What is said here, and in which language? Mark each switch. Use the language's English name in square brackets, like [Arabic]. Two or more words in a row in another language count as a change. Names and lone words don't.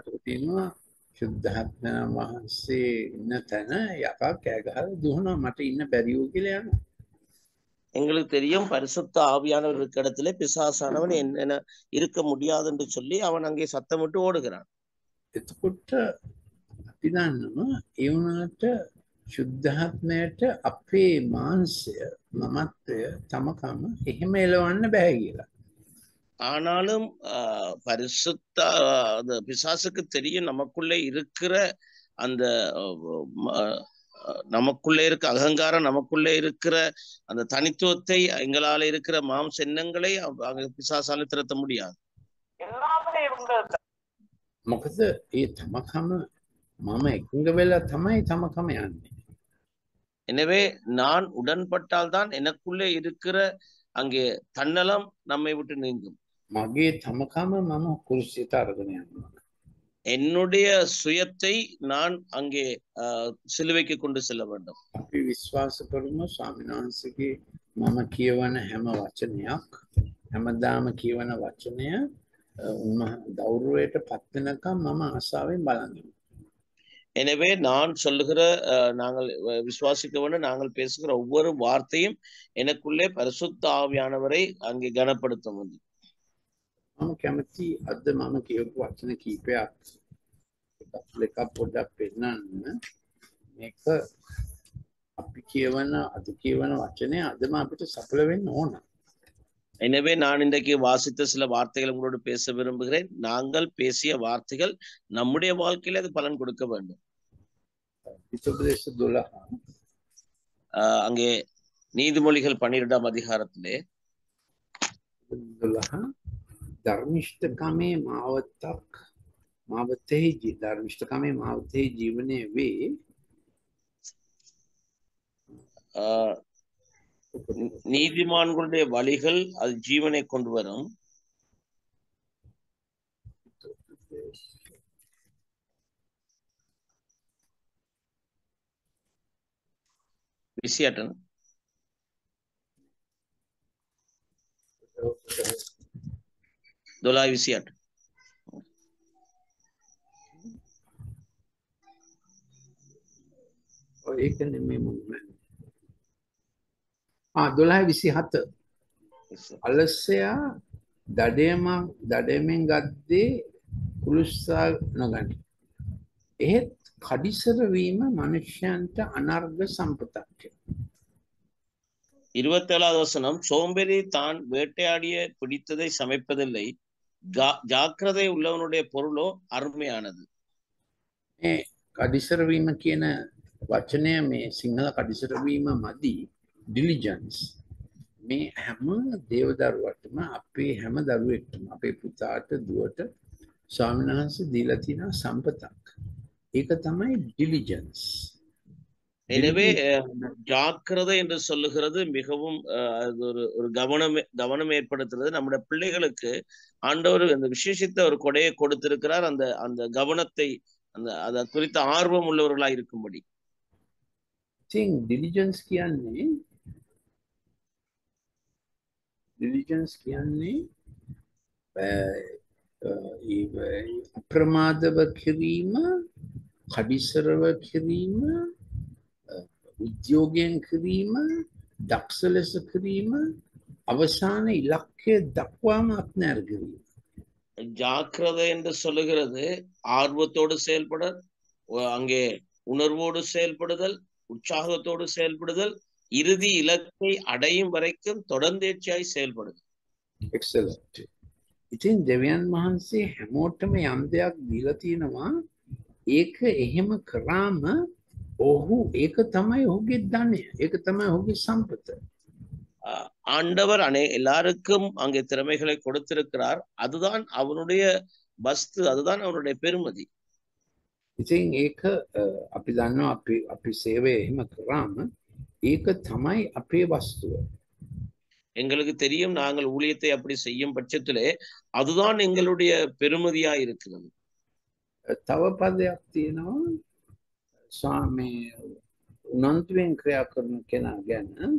[Sinhala] සුද්ධාත්මය වහන්සේ ඉන්න තැන යකා කෑ ගහලා දුවනවා මට ඉන්න බැරි වූ කියලා යනවා. [Tamil] எங்களுக்கு தெரியும் பரிசுத்த ஆவியானவர் இருக்கிற இடத்துல பிசாசானவன் என்ன இருக்க முடியாது என்று சொல்லி அவன் அங்கே சத்தமிட்டு ஓடுகிறான். [Sinhala] එතකොට අපි දන්නවා ඒ වුණාට සුද්ධාත්මයට අපේ මාංශය මමත්වය තමකම එහෙම එලවන්න බෑ කියලා. [Tamil] ஆனாலும் பரிசுத்த பிசாசுக்கு தெரியும் நமக்குள்ளே இருக்கிற அந்த நமக்குள்ளே இருக்க அகங்காரம், நமக்குள்ளே இருக்கிற அந்த தனித்துவத்தை, எங்களால இருக்கிற மாம்ச எண்ணங்களை பிசாசால திரட்ட முடியாது. [Sinhala] මොකද ඒ තමකම මම එකඟ වෙලා තමයි තමකම යන්නේ. [Tamil] எனவே நான் உடன்பட்டால் தான் எனக்குள்ளே இருக்கிற அங்கே தன்னலம் நம்மை விட்டு நீங்கும். [Sinhala] මගේ තමකම මම කුරුසියට අරගෙන යනවා. [Tamil] என்னுடைய சுயத்தை நான் அங்கே சிலுவைக்கு கொண்டு செல்ல வேண்டும். [Sinhala] අපි විශ්වාස කරමු ස්වාමීන් වහන්සේගේ මම කියවන හැම වචනයක් හැමදාම කියවන වචනය ගෞරවයට පත් වෙනකම් මම ආසාවෙන් බලන් ඉන්නවා. [Tamil] எனவே நான் சொல்லுகிற நாங்கள் விசுவாசிக்க வேண்டும், நாங்கள் பேசுகிற ஒவ்வொரு வார்த்தையும் எனக்குள்ளே பரிசுத்த ஆவியானவரை அங்கே கனப்படுத்தும். [Sinhala] මම කැමති අද මම කියපු වචන කීපයක් එකක් පොඩ්ඩක් පෙන්නන්න. මේක අපි කියවන අද කියවන වචනේ අදම අපිට සඵල වෙන්න ඕන. [Tamil] எனவே நான் இன்றைக்கு வாசித்த சில வார்த்தைகள் உங்களோடு பேச விரும்புகிறேன். நாங்கள் பேசிய வார்த்தைகள் நம்முடைய வாழ்க்கையில அது பலன் கொடுக்க வேண்டும். அங்கே நீதிமொழிகள் 12ஆம் அதிகாரத்திலே [Sinhala] ධර්මිෂ්ඨකමේ මාවතේ ජීවනයේ වේ [Tamil] நீதிமான்களுடைய வழிகள் அது ஜீவனை கொண்டு வரும். விசியாட்டன் दोला विसियाट [Sinhala] ඒක නෙමෙයි මම 12:27 අලසයා දඩයමෙන් ගද්දේ කුළුස්සා නොගනි. එහෙත් කඩිසර වීම මනුෂ්‍යයන්ට අනර්ග සම්පතක්. [Tamil] 27வது வசனம், சோம்பேறி தான் வேட்டையாடிய பிடித்ததை சமைப்பதில்லை, ஜாக்கிரதை உள்ளவனுடைய பொருளோ அருமையானது. [Sinhala] කඩිසර වීම කියන වචනය මේ සිංහල කඩිසර වීම මදි. diligence මේ හැම දේවදරුවටම අපේ හැම දරුවෙක්ටම අපේ පුතාට දුවට ස්වාමීන් වහන්සේ දීලා තියෙන සම්පතක්. ඒක තමයි diligence. [Tamil] எனவே ஜாக்கிரதை என்று சொல்லுகிறது மிகவும் ஒரு கவனம் ஏற்படுத்துறது. நம்முடைய பிள்ளைகளுக்கு ஆண்டவர் அந்த விசேஷித்த ஒரு கொடையை கொடுத்திருக்கிறார். அந்த கவனத்தை அதை குறித்த ஆர்வம் உள்ளவர்களாய் இருக்கும்படி. [Sinhala] diligence කියන්නේ diligence කියන්නේ අප්‍රමාදව කිරීම, කඩිසරව කිරීම, උද්‍යෝගයෙන් කිරීම, දක්ෂ ලෙස කිරීම, අවසාන ඉලක්කය දක්වාම අත්නෑර කිරීම. [Tamil] ஜாக்கிரதை என்று சொல்லுகிறது ஆர்வத்தோடு செயல்படல், அங்கே உணர்வோடு செயல்படுதல், உற்சாகத்தோடு செயல்படுதல், இறுதி இலக்கை அடையும் வரைக்கும் தொடர்ந்தேர்ச்சியாய் செயல்படுதல். [English] Excellent. [Sinhala] ඉතින් දෙවියන් වහන්සේ හැමෝටම යම් දෙයක් දීලා තියෙනවා. ඒක එහෙම කරාම ඔහු ඒක තමයි ඔහුගේ ධනය. ඒක තමයි ඔහුගේ සම්පත. [Tamil] ஆண்டவர் எல்லாருக்கும் அங்கே திறமைகளை கொடுத்திருக்கிறார். அதுதான் அவனுடைய வஸ்து, அதுதான் அவனுடைய பெருமதி. [Sinhala] ඉතින් ඒක අපි දන්නවා අපි සේවය එහෙම කරාම ඒක තමයි අපේ වස්තුව. [Tamil] எங்களுக்கு தெரியும், நாங்கள் ஊழியத்தை அப்படி செய்யும் பட்சத்திலே அதுதான் எங்களுடைய பெருமதியா இருக்கிறது. [Sinhala] තව පදයක් තියෙනවා ස්වාමී උනන්දුවෙන් ක්‍රියා කරන කෙනා ගැන.